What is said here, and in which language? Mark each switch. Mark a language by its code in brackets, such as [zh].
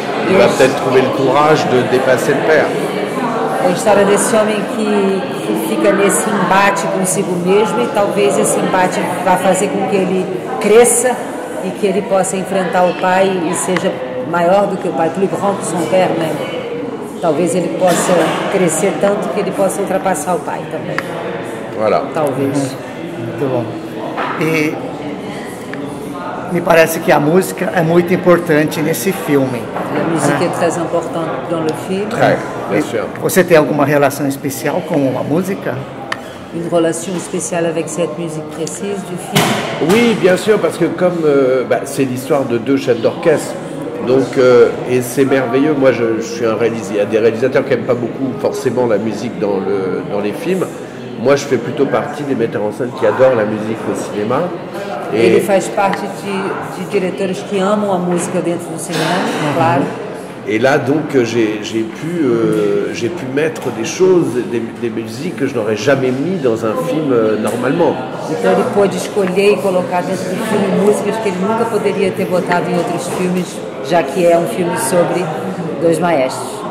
[fr] Il va peut-être trouver le courage de dépasser le père. [pt] É a história desse homem que fica nesse embate consigo mesmo, e talvez esse embate vá fazer com que ele cresça e que ele possa enfrentar o pai e seja maior do que o pai, [fr] plus grand que son père même. [pt] Talvez ele possa crescer tanto que ele possa ultrapassar o pai também. Voilà. Talvez. Muito bom. E me parece que a música é muito importante nesse filme. [fr] A musique est très importante dans le film. Très, bien sûr. [pt] Você tem alguma relação especial com a música? [fr] Une relation spéciale avec cette musique précise du film? Oui, bien sûr, parce que comme c'est l'histoire de deux chefs d'orchestre, donc et c'est merveilleux. Moi, je suis il y a des réalisateurs qui n'aiment pas beaucoup forcément la musique dans les films. Moi, je fais plutôt partie des metteurs en scène qui adorent la musique au cinéma. [pt] Ele faz parte de diretores que amam a música dentro do cinema, claro. [fr] Et là, donc, j'ai pu mettre des choses, des musiques que je n'aurais jamais mis dans un film normalement. [pt] Então ele pôde escolher e colocar dentro do filme músicas que ele nunca poderia ter botado em outros filmes, já que é um filme sobre dois maestros.